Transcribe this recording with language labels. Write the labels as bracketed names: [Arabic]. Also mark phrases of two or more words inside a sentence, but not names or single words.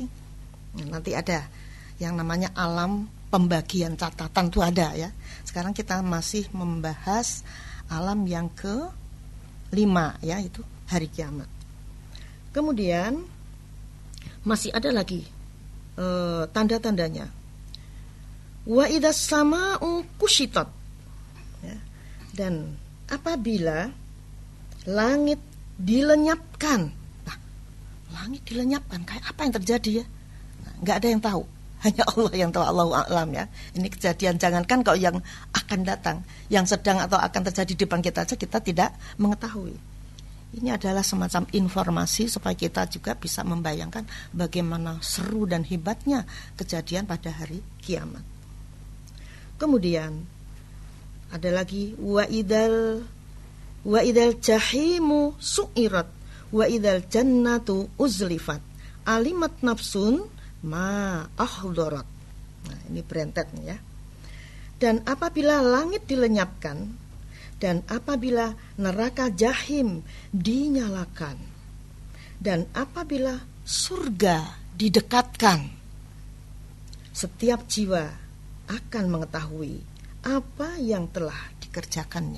[Indonesian] Nanti ada yang namanya alam pembagian catatan itu ada ya. Sekarang kita masih membahas alam yang ke-5 ya, itu hari kiamat. Kemudian masih ada lagi tanda-tandanya. [Arabic] وإذا السماء كشطت. [Indonesian] Ya. Dan apabila langit dilenyapkan. Nah, langit dilenyapkan, kayak apa yang terjadi ya? Nah, nggak ada yang tahu, hanya Allah yang tahu, [Arabic] الله أعلم [Indonesian] ya. Ini kejadian, jangankan kalau yang akan datang, yang sedang atau akan terjadi di depan kita aja kita tidak mengetahui. Ini adalah semacam informasi supaya kita juga bisa membayangkan bagaimana seru dan hebatnya kejadian pada hari kiamat. Kemudian ada lagi [Arabic] وإذا الجحيم سعرت وإذا الجنة أزلفت علمت نفس ما أحضرت. [Indonesian] Nah, ini berentet nih ya. Dan apabila langit dilenyapkan dan apabila neraka jahim dinyalakan dan apabila surga didekatkan, setiap jiwa akan mengetahui apa yang telah dikerjakannya.